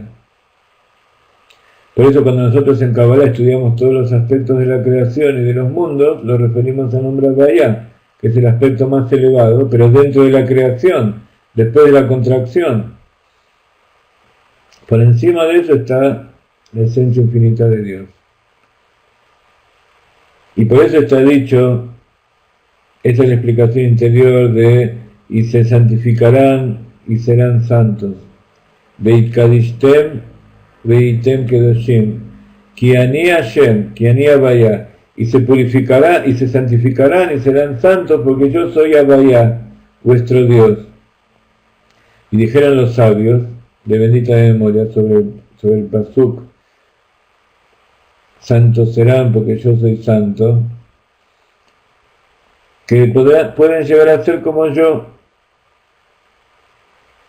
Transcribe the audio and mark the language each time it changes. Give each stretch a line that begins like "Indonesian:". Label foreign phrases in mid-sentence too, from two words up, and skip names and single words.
Spanish: Por eso cuando nosotros en Kabbalah estudiamos todos los aspectos de la creación y de los mundos, lo referimos al nombre de Bahía, que es el aspecto más elevado, pero dentro de la creación, después de la contracción. Por encima de eso está la esencia infinita de Dios. Y por eso está dicho, esa es la explicación interior de y se santificarán y serán santos.
Hebrew: והתקדשתם, והייתם קדושים. כי אני השם, כי אני הויה.
Spanish: Y se purificarán y se santificarán y serán santos porque yo soy Abaya, vuestro Dios. Y dijeron los sabios, de bendita memoria, sobre el pasuk, santos serán porque yo soy santo, que pueden llegar a ser como yo.